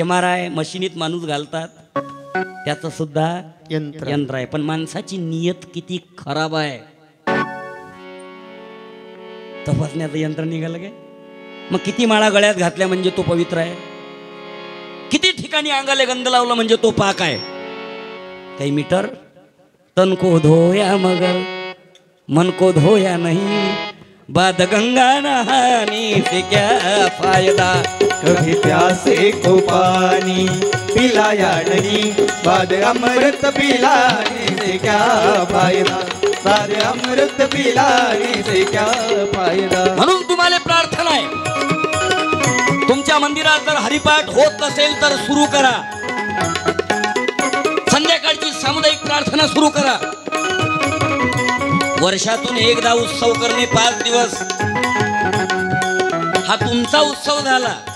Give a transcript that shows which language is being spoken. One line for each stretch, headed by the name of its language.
Marathi: MRI मशिनीत माणूस घालतात त्याचं सुद्धा यंत्र आहे. पण माणसाची नियत किती खराब आहे तपासण्याचं यंत्र निघालं काय. मग किती माळा गळ्यात घातल्या म्हणजे तो पवित्र आहे, किती ठिकाणी अंगाले गंध लावला म्हणजे तो पाक आहे.
Hindi: काही मीटर तन को धोया मगर मन को धोया नहीं, बाद गंगा नहाने से क्या फायदा. कभी प्यासे को पानी पिलाया नहीं, बाद अमृत पिलाने से क्या फायदा, बाद अमृत पिलाने से क्या फायदा.
Marathi: म्हणून तुम्हाला प्रार्थना आहे, तुमच्या मंदिरात जर हरिपाठ होत नसेल तर सुरू करा. संध्याकाळची सामुदायिक प्रार्थना सुरू करा. वर्षातून एकदा उत्सव करणे 5 दिवस हा तुमचा उत्सव झाला.